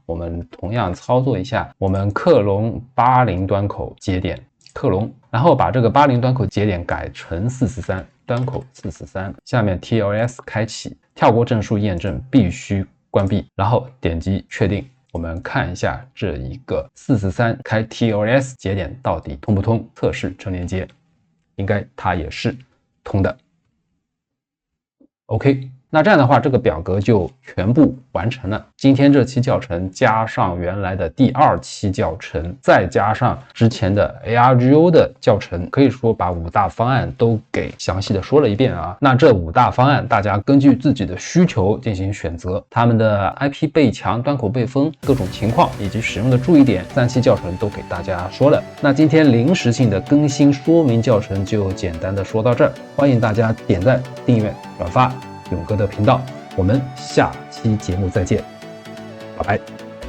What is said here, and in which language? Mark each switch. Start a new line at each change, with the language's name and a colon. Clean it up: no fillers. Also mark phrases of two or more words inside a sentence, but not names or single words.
Chinese: 我們同樣操作一下，我們克隆80端口節點，克隆，然後把這個80端口節點改成443端口443，下面 TLS 開啟，跳過證書驗證必須關閉，然後點擊確定。我們看一下這一個443開 TLS 節點到底通不通，測試真連接，應該它也是通的。OK， 那這樣的話，這個表格就全部完成了。今天這期教程加上原來的第2期教程，再加上之前的 ARGO 的教程，可以说把5大方案都给详細的说了一遍啊。那這5大方案，大家根據自己的需求進行選擇，他們的 IP 背牆、端口背分各種情況以及使用的注意點，3期教程都给大家說了。那今天臨時性的更新說明教程就簡單的說到這兒，歡迎大家點讚、訂閱、轉發勇哥的頻道，我們下期節目再見，拜拜。